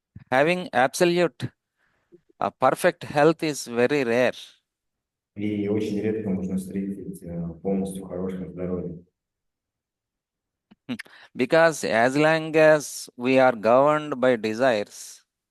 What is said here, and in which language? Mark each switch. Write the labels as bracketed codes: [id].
[en] Having absolute perfect health is very rare [ru] И очень редко можно встретить полностью хорошее здоровье. [en] because as long as we are governed by desires,